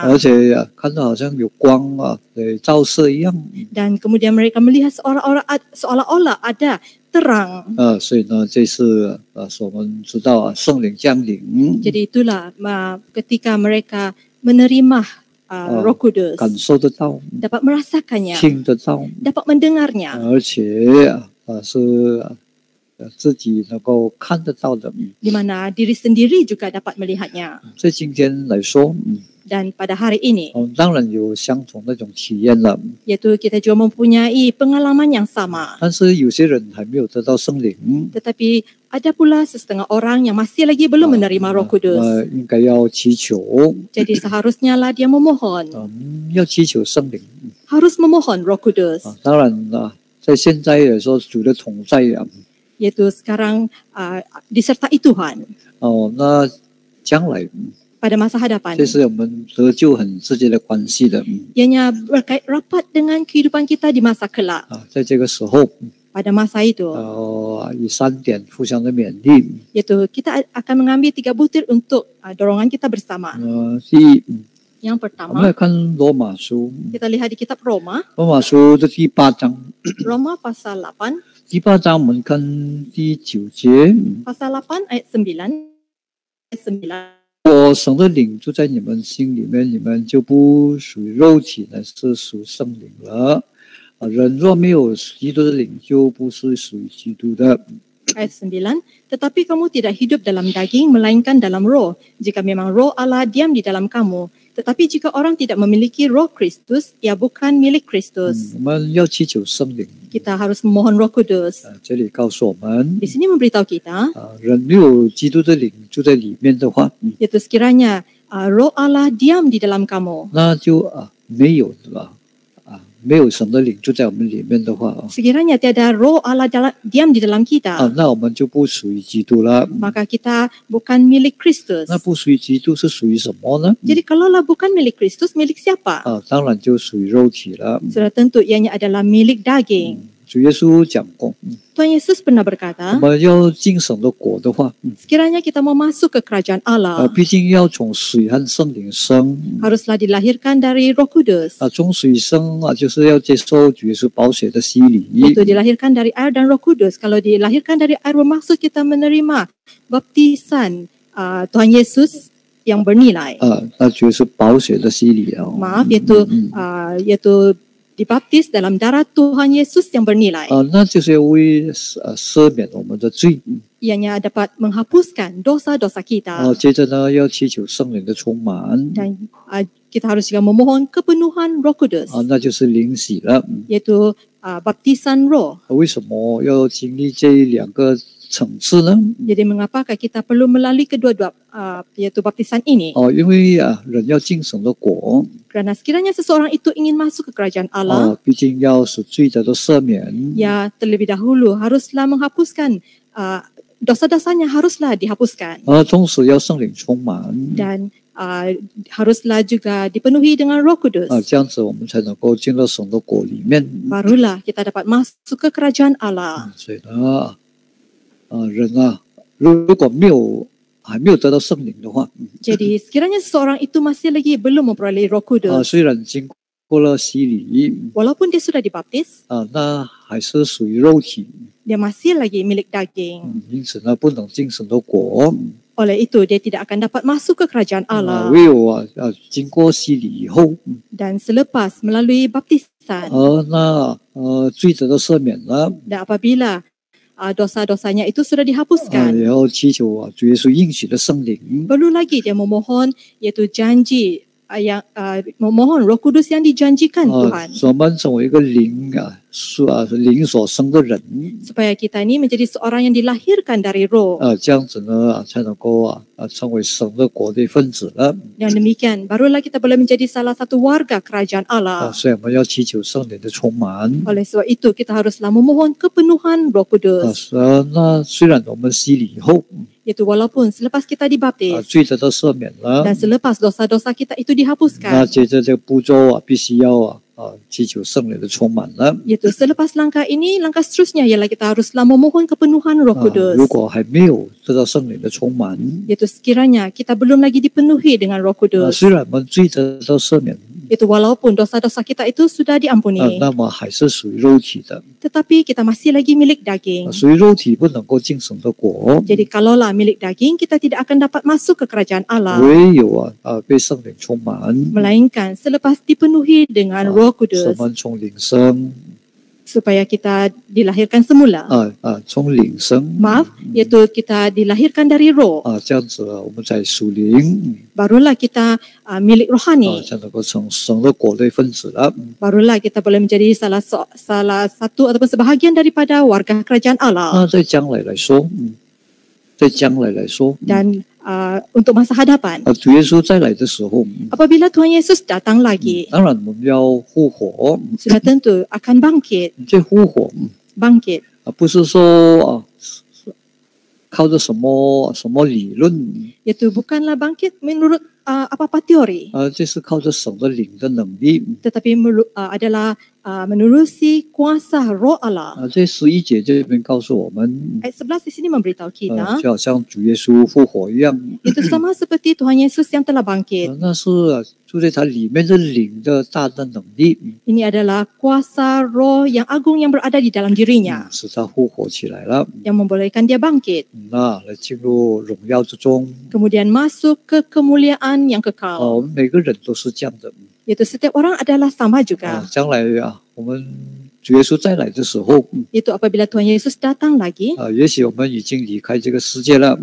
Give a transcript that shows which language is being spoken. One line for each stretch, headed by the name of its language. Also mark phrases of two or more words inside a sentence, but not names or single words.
Chinese: 而且看到好像有光照射一样，
Malay: dan kemudian mereka melihat seolah-olah ada terang.
Chinese: 所以呢，这次是我们知道圣灵降临，
Malay: Jadi itulah ketika mereka menerima Roh Kudus,
Chinese: 感受得到，
Malay: dapat merasakannya,
Chinese: 听得到，
Malay: dapat mendengarnya,
Chinese: 而且是自己能够看得到的。
Malay: di mana diri sendiri juga dapat melihatnya.
Chinese: 在今天来说，
Malay: Dan pada hari ini,
Chinese: 我们当然有相同那种体验了，
Malay: yaitu kita juga mempunyai pengalaman yang sama.
Chinese: 但是有些人还没有得到圣灵，
Malay: Tetapi ada pula setengah orang yang masih lagi belum menerima Roh Kudus.
Chinese: 应该要祈求，
Malay: Jadi seharusnya lah dia memohon,
Chinese: 要祈求圣灵。
Malay: harus memohon Roh Kudus.
Chinese: 当然在现在来说，主的同在
Malay: Yaitu sekarang disertai Tuhan
Chinese: 那将来
Malay: pada masa hadapan.
Chinese: 这是我们得救很直接的关系的。
Malay: Ianya berkait rapat dengan kehidupan kita di masa kelak.
Chinese: 在这个时候，
Malay: Pada masa itu,
Chinese: 以3点互相的勉励。
Malay: yaitu kita akan mengambil 3 butir untuk dorongan kita bersama.
Chinese: 第一，
Malay: Yang
Chinese: 我们来
Malay: pertama,
Chinese: 看罗马书，
Malay: kita lihat di kitab Roma,
Chinese: 罗马书的第8章，
Malay: Roma pasal 8,
Chinese: 第8章我们看第9节，
Malay: pasal 8 ayat 9. Ayat 9.
Chinese: 我神的灵住在你们心里面，你们就不属于肉体，乃是属圣灵了。人若没有基督的灵，就不是属于基督的。
Malay: Ayat 9, tetapi kamu tidak hidup dalam daging, melainkan dalam roh. Jika memang roh Allah diam di dalam kamu. Tetapi jika orang tidak memiliki roh Kristus, ia bukan milik Kristus.
Chinese: 我们要祈求圣灵。
Malay: Kita harus memohon Roh Kudus.
Chinese: 这里告诉我们，
Malay: Di sini memberitahu kita,
Chinese: 人没有基督的灵住在里面的话，
Malay: yaitu sekiranya roh Allah diam di dalam kamu.
Chinese: 那就没有了。没有神的灵住在我们里面的话，
Malay: Sekiranya tiada roh Allah diam di dalam kita,
Chinese: 那我们就不属于基督了。
Malay: maka kita bukan milik Kristus.
Chinese: 那不属于基督是属于什么呢？
Malay: Jadi kalaulah bukan milik Kristus, milik siapa?
Chinese: 当然就属于肉体了。
Malay: Sudah tentu ianya adalah milik daging.
Chinese: 主耶稣讲过，
Malay: Tuhan Yesus pernah
Chinese: 我
Malay: berkata,
Chinese: 们要进神的国的话，
Malay: sekiranya kita mau masuk ke kerajaan Allah,
Chinese: 毕竟要从水和圣灵生。
Malay: haruslah dilahirkan dari Roh Kudus.
Chinese: 从水生就是要接受主耶稣宝血的洗礼。
Malay: Itu dilahirkan dari air dan Roh Kudus. Kalau dilahirkan dari air bermaksud kita menerima baptisan Tuhan Yesus yang bernilai.
Chinese: 那主耶稣宝血的洗礼
Malay: Maaf, yaitu dibaptis dalam darah Tuhan Yesus yang bernilai.
Chinese: 那就是为赦免我们的罪。
Malay: Ianya dapat menghapuskan dosa-dosa kita.
Chinese: 接着呢，要祈求圣灵的充满。
Malay: Dan kita harus juga memohon kepenuhan Roh Kudus,
Chinese: 那就是灵洗了。
Malay: yaitu baptisan roh.
Chinese: 为什么要经历这2个层次呢？
Malay: Jadi mengapakah kita perlu melalui kedua-dua yaitu baptisan ini?
Chinese: 因为人要进神的国，
Malay: Kerana sekiranya seseorang itu ingin masuk ke kerajaan Allah,
Chinese: 毕竟要使罪得到赦免。
Malay: ya terlebih dahulu haruslah menghapuskan dosa-dosanya, haruslah dihapuskan.
Chinese: 同时要圣灵充满。
Malay: Dan haruslah juga dipenuhi dengan Roh Kudus.
Chinese: 这样子我们才能够进到神的国里面。
Malay: Barulah kita dapat masuk ke kerajaan Allah.
Chinese: 所以呢，人如果还没有得到圣灵的话，
Malay: Jadi sekiranya seseorang itu masih lagi belum memperoleh Roh Kudus,
Chinese: 虽然经过了洗礼，
Malay: walaupun dia sudah dibaptis,
Chinese: 那还是属于肉体，
Malay: dia masih lagi milik daging.
Chinese: 因此呢，不能进神的国。
Malay: Oleh itu dia tidak akan dapat masuk ke kerajaan Allah.
Chinese: 唯有经过洗礼以后，
Malay: Dan selepas melalui baptisan,
Chinese: 那罪得到赦免了，
Malay: dan apabila dosa-dosanya itu sudah dihapuskan,
Chinese: 然后祈求主耶稣应许的圣灵，
Malay: perlu lagi dia memohon yaitu janji memohon Roh Kudus yang dijanjikan Tuhan,
Chinese: 使我们成为一个灵灵所生的人，
Malay: supaya kita ini menjadi seorang yang dilahirkan dari Roh.
Chinese: 这样子呢才能够成为神的国的一份子了。
Malay: Dan demikian, barulah kita boleh menjadi salah satu warga kerajaan Allah.
Chinese: 所以我们要祈求圣灵的充满。
Malay: Oleh sebab itu, kita haruslah memohon kepenuhan Roh Kudus.
Chinese: 那虽然我们洗礼以后
Malay: Iaitu walaupun selepas kita dibaptis
Chinese: 罪得到赦免了，
Malay: dan selepas dosa-dosa kita itu
Chinese: 那
Malay: dihapuskan,
Chinese: 接着这个步骤必须要祈求圣灵的充满了。
Malay: iaitu selepas langkah ini, langkah seterusnya ialah kita haruslah memohon kepenuhan Roh
Chinese: 如
Malay: Kudus.
Chinese: 果还没有得到圣灵的充满，
Malay: Iaitu sekiranya kita belum lagi dipenuhi dengan Roh Kudus,
Chinese: 虽然我们罪得到赦免，
Malay: itu walaupun dosa-dosa kita itu sudah diampuni,
Chinese: 那么还是属于肉体的，
Malay: tetapi kita masih lagi milik daging.
Chinese: 属于肉体不能够进神的国，
Malay: Jadi kalaulah milik daging, kita tidak akan dapat masuk ke kerajaan Allah,
Chinese: 唯有被圣灵充满，
Malay: melainkan selepas dipenuhi dengan Roh
Chinese: 使
Malay: Kudus,
Chinese: 我们从灵生
Malay: supaya kita dilahirkan semula.
Chinese: 从灵生
Malay: Maaf, iaitu kita dilahirkan dari Roh,
Chinese: 这样子我们才属灵
Malay: barulah kita milik rohani,
Chinese: 才能够成神的国的一份子了。
Malay: barulah kita boleh menjadi salah satu ataupun sebahagian daripada warga kerajaan Allah.
Chinese: 那在将来来说，在将来来说，
Malay: Dan untuk masa hadapan,
Chinese: 主耶稣再来的时候，
Malay: apabila Tuhan Yesus datang lagi,
Chinese: 当然我们要复活，
Malay: sudah tentu akan bangkit.
Chinese: 这复活
Malay: Bangkit
Chinese: 不是说靠着什么理论，
Malay: iaitu bukanlah bangkit menurut apa-apa teori,
Chinese: 这是靠着神的灵的能力。
Malay: tetapi adalah menerusi kuasa Roh Allah.
Chinese: 这11节这边告诉我们，
Malay: Ayat 11 di sini memberitahu kita,
Chinese: 就好像主耶稣复活一样，
Malay: itu sama seperti Tuhan Yesus yang telah bangkit.
Chinese: 那是住在他里面的灵的大的能力，
Malay: Ini adalah kuasa Roh yang agung yang berada di dalam dirinya,
Chinese: 使他复活起来了，
Malay: yang membolehkan dia bangkit,
Chinese: 那来进入荣耀之中。
Malay: kemudian masuk ke kemuliaan yang kekal.
Chinese: 我们每个人都是这样的。
Malay: Iaitu setiap orang adalah sama juga.
Chinese: 将来我们主耶稣再来的时候，
Malay: Itu apabila Tuhan Yesus datang lagi,
Chinese: 也许我们已经离开这个世界了，